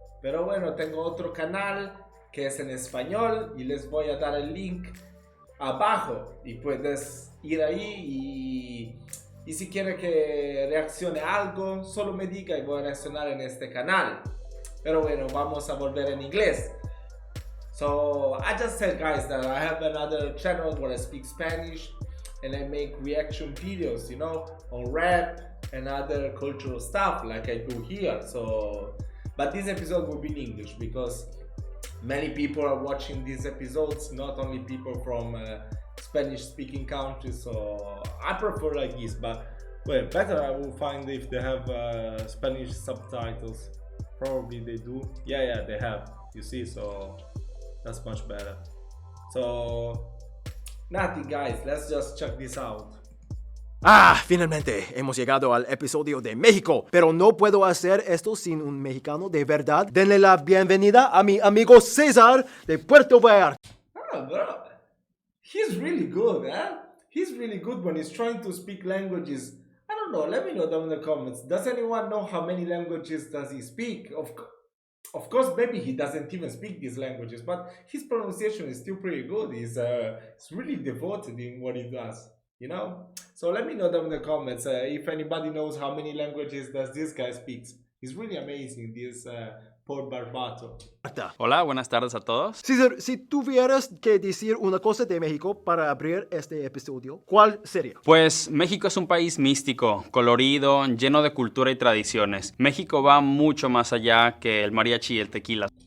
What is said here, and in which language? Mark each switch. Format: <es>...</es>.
<es>Pero bueno, tengo otro canal que es en español y les voy a dar el link abajo y puedes ir ahí y si quiere que reaccione a algo, solo me diga y voy a reaccionar en este canal. Pero bueno, vamos a volver en inglés.</es> <en>So I just said guys that I have another channel where I speak Spanish and I make reaction videos, you know, on rap and other cultural stuff like I do here. So, but this episode will be in English because many people are watching these episodes, not only people from Spanish speaking countries, so I prefer like this, but well, better I will find if they have Spanish subtitles. Probably they do. Yeah, they have, you see, so that's much better. So nothing guys, let's just check this out.</en> <es>Finalmente hemos llegado al episodio de México, pero no puedo hacer esto sin un mexicano de verdad. Denle la bienvenida a mi amigo César de Puerto Vallarta.</es> <en>Oh, bro, he's really good, huh? He's really good when he's trying to speak languages. I don't know, let me know down in the comments. Does anyone know how many languages does he speak? Of course, maybe he doesn't even speak these languages, but his pronunciation is still pretty good. He's really devoted in what he does, you know? So let me know down in the comments if anybody knows how many languages does this guy speaks. He's really amazing, this poor Barbato.</en> <es>Hola, buenas tardes a todos. César, si tuvieras que decir una cosa de México para abrir este episodio, ¿cuál sería? Pues México es un país místico, colorido, lleno de cultura y tradiciones. México va mucho más allá que el mariachi y el tequila.</es>